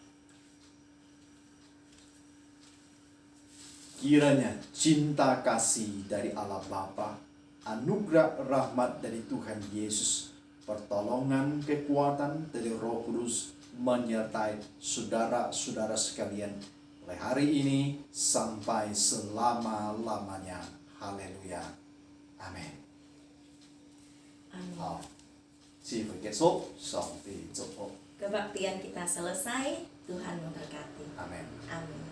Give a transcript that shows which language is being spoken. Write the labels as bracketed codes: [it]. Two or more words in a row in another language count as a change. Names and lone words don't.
[id] Kiranya cinta kasih dari Allah Bapa, anugerah rahmat dari Tuhan Yesus, pertolongan kekuatan dari Roh Kudus menyertai saudara-saudara sekalian mulai hari ini sampai selama-lamanya. Haleluya. Amin. Amin. [yue] 好，聚會結束，上帝祝福。 [id] Kebaktian kita selesai. Tuhan memberkati. Amin. Amin.